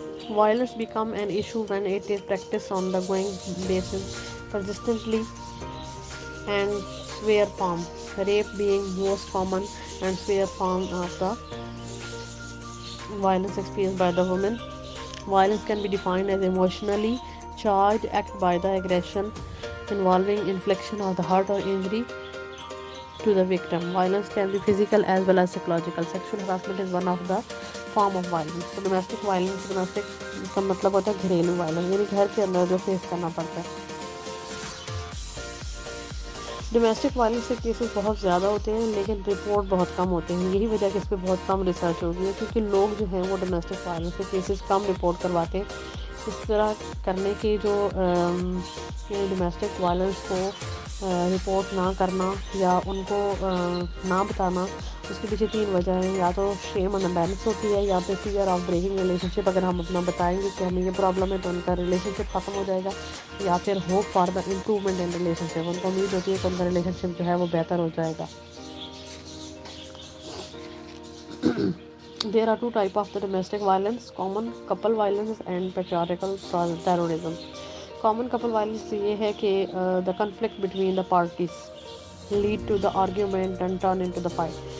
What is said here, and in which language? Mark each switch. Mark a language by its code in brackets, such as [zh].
[en] Violence become an issue when it is practiced on the going basis persistently and severe form, rape being most common and severe form of the violence experienced by the woman. Violence can be defined as emotionally charged act by the aggression involving infliction of the hurt or injury to the victim. Violence can be physical as well as psychological. Sexual harassment is one of the form of violence. So domestic violence, [ur] domestic کا مطلب ہوتا ہے گھریلو violence, یعنی گھر کے اندر جو face کرنا پڑتا ہے. ڈومیسٹک وائلنس کے کیسز بہت زیادہ ہوتے ہیں لیکن رپورٹ بہت کم ہوتے ہیں. یہی وجہ کہ اس پہ بہت کم ریسرچ ہوگی ہے, کیونکہ لوگ جو ہیں وہ ڈومیسٹک وائلنس کے کیسز کم رپورٹ کرواتے ہیں. اس طرح کرنے کی جو ڈومیسٹک وائلنس کو رپورٹ نہ کرنا یا ان کو نہ بتانا, اس کے پیچھے 3 وجہ ہیں. یا تو [en] shame and embarrassment [ur] ہوتی ہے, یا پھر [en] Fear of breaking relationship. [ur] اگر ہم اپنا بتائیں گے کہ ہمیں یہ پرابلم ہے تو ان کا ریلیشن شپ ختم ہو جائے گا. یا پھر [en] hope for the improvement in relationship, [ur] ان کو امید ہوتی ہے کہ ان کا ریلیشن شپ جو ہے وہ بہتر ہو جائے گا. [en] There are 2 types of the domestic violence: common couple violence and patriarchal terrorism. Common couple violence [ur] یہ ہے کہ [en] the conflict between the parties lead to the argument and turn into the fight.